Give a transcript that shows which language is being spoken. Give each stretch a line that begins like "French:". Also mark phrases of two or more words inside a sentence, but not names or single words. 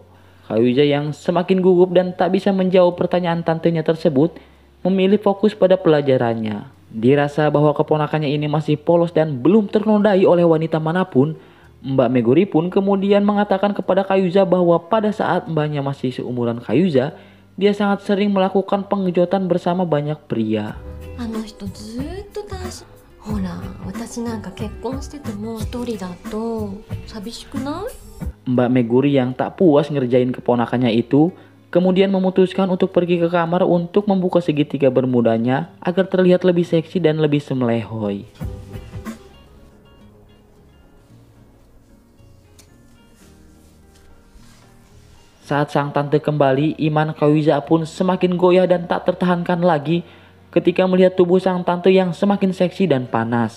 Indonesian: Kayuza yang semakin gugup dan tak bisa menjawab pertanyaan tantenya tersebut, memilih fokus pada pelajarannya. Dirasa bahwa keponakannya ini masih polos dan belum ternodai oleh wanita manapun, Mbak Meguri pun kemudian mengatakan kepada Kayuza bahwa pada saat mbaknya masih seumuran Kayuza, dia sangat sering melakukan pengejotan bersama banyak pria.
Japanese: あの人ずーっと単身。ほら、私なんか結婚してても一人だと寂しくない？
Indonesian: Mbak Meguri yang tak puas ngerjain keponakannya itu, kemudian memutuskan untuk pergi ke kamar untuk membuka segitiga bermudanya agar terlihat lebih seksi dan lebih semelehoy. Saat sang tante kembali, iman Kayuza pun semakin goyah dan tak tertahankan lagi ketika melihat tubuh sang tante yang semakin seksi dan panas.